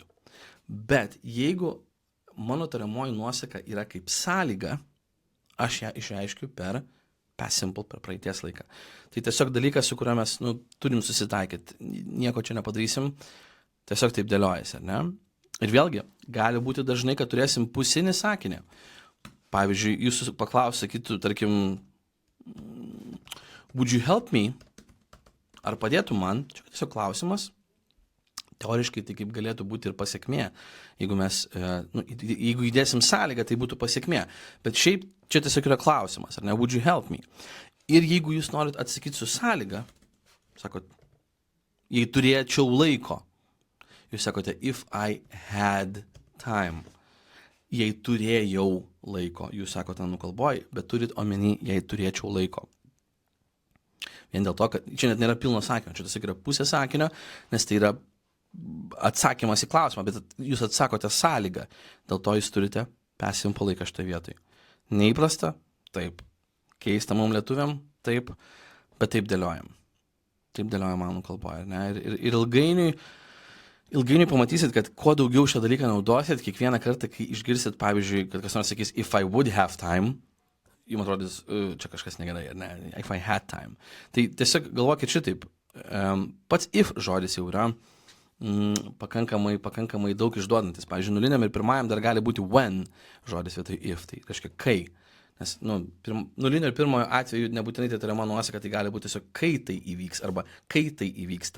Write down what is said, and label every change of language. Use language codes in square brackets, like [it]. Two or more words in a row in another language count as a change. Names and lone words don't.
[lt] Bet jeigu mano tariamoji nuosaka yra kaip sąlyga, aš ją išreiškiu per [en] past simple, [lt] per praeities laiką. Tai tiesiog dalykas, su kuriuo mes turim susitaikyti. Nieko čia nepadarysim, tiesiog taip dėliojasi, ar ne? Ir vėlgi, gali būti dažnai, kad turėsim pusinį sakinį. Pavyzdžiui, jūs paklaus, sakytų, tarkim, [en] Would you help me? [lt] Ar padėtų man? Čia tiesiog klausimas. Teoriškai tai kaip galėtų būti ir pasiekmė. Jeigu įdėsim sąlygą, tai būtų pasiekmė. Bet šiaip čia tiesiog yra klausimas, ar ne? [en] Would you help me? [lt] Ir jeigu jūs norit atsakyti su sąlyga, sakot, jei turėčiau laiko, jūs sakote, [en] if I had time. [lt] Jei turėjau laiko, jūs sakote anglų kalboj, bet turit omeny, jei turėčiau laiko. Vien dėl to, kad čia net nėra pilno sakinio, čia tiesiog yra pusė sakinio, nes tai yra atsakymas į klausimą, bet jūs atsakote sąlygą, dėl to jūs turite [en] past simple [lt] laiką šitą vietoj. Neįprasta? Taip. Keista mums lietuviam? Taip. Bet taip dėliojam. Taip dėliojam anglų kalboje. Ir ilgainiui pamatysit, kad kuo daugiau šio dalyką naudosit, kiekvieną kartą, kai išgirsit, pavyzdžiui, kad kas nors sakys, [en] if I would have time, [lt] jums atrodys, čia kažkas negerai, ar ne? [en] If I had time. [lt] Tai tiesiog galvokit šitaip. Pats if žodis jau yra pakankamai daug išduodantis. Pavyzdžiui, nuliniam ir pirmajam dar gali būti when žodis vietoj if, tai reiškia kai. Nes nulinio ir pirmojo atveju nebūtinai tai tariama nuosaka, tai gali būti tiesiog kai tai įvyks arba kai tai įvyksta.